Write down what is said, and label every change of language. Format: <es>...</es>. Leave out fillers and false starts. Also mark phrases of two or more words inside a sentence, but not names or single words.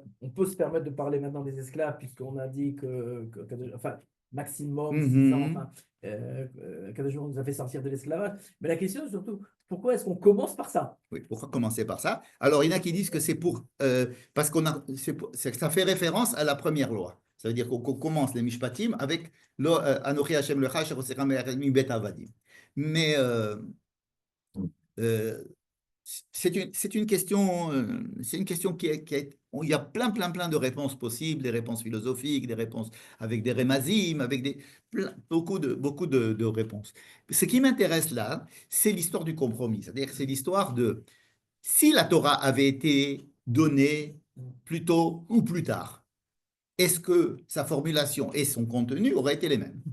<fr>On peut se permettre de parler maintenant des esclaves, puisqu'on a dit enfin, maximum 6 ans, enfin, Kadosh nous a fait sortir de l'esclavage. Mais la question, surtout, pourquoi est-ce qu'on commence par ça? Oui, pourquoi commencer par ça? Alors, il y en a qui disent que c'est parce ça fait référence à la première loi. Ça veut dire qu'on commence les Mishpatim avec</fr> <he>Anochi Hashem lecha asher hoseticha me'eretz mi bet avadim.</he> <fr>Mais c'est une question, il y a plein de réponses possibles, des réponses philosophiques, des réponses avec des rémazim, avec beaucoup de réponses. Ce qui m'intéresse là, c'est l'histoire du compromis, c'est-à-dire c'est l'histoire de si la Torah avait été donnée plus tôt ou plus tard, est-ce que sa formulation et son contenu auraient été les mêmes?</fr>